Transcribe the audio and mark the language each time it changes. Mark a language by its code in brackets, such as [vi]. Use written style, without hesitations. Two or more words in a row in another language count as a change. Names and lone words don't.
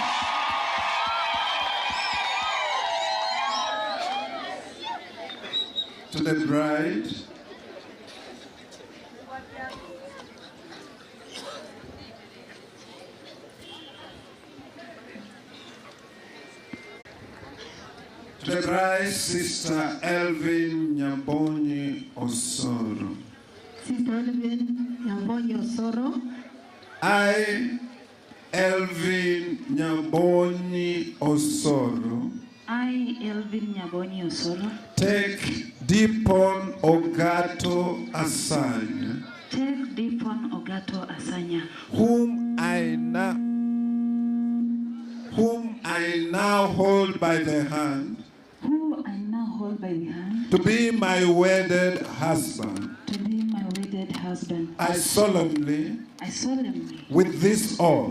[en] To the bride. To the bride, Sister Elvin Nyabonyi Osoro. Sister Elvin Nyabonyi Osoro. I, Elvin Nyabonyi Osoro. I, Elvin Nyabonyi Osoro. Take Deepon Ogato Asanya. Take Deepon Ogato Asanya. Whom I now hold by the hand. Who I now hold by the hand. To be my wedded husband. To be my wedded husband. I solemnly. With this oath.